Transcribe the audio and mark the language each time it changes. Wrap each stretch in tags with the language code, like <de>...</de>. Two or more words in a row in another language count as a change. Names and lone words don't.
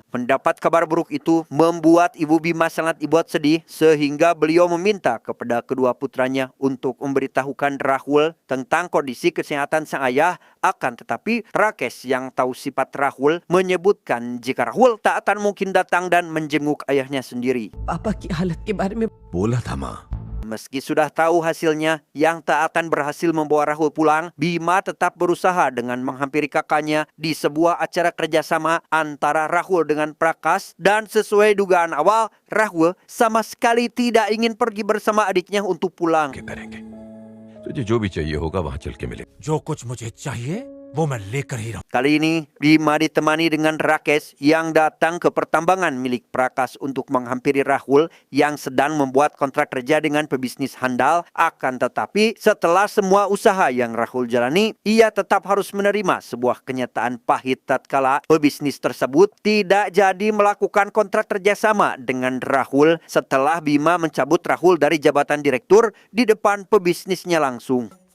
<id>Mendapat kabar buruk itu membuat Ibu Bima sangat dibuat sedih, sehingga beliau meminta kepada kedua putranya untuk memberitahukan Rahul tentang kondisi kesehatan sang ayah. Akan tetapi Rakesh yang tahu sifat Rahul menyebutkan jika Rahul tak akan mungkin datang dan menjenguk ayahnya sendiri.</id> <hi>पापा की हालत के बारे में बोला था माँ।</hi> <id>Meski sudah tahu hasilnya yang tak akan berhasil membawa Rahul pulang, Bima tetap berusaha dengan menghampiri kakaknya di sebuah acara kerjasama antara Rahul dengan Prakash, dan sesuai dugaan awal, Rahul sama sekali tidak ingin pergi bersama adiknya untuk pulang.</id> <hi>करेंगे तुझे जो भी चाहिए होगा वहां चल के मिले जो कुछ मुझे चाहिए वो मैं लेकर ही रहूं।</hi> <id>Kali ini, Bima ditemani dengan Rakesh yang datang ke pertambangan milik Prakash untuk menghampiri Rahul yang sedang membuat kontrak kerja dengan pebisnis handal. Akan tetapi, setelah semua usaha yang Rahul jalani, ia tetap harus menerima sebuah kenyataan pahit tatkala pebisnis tersebut tidak jadi melakukan kontrak kerjasama dengan Rahul setelah Bima mencabut Rahul dari jabatan direktur di depan pebisnisnya langsung.</id>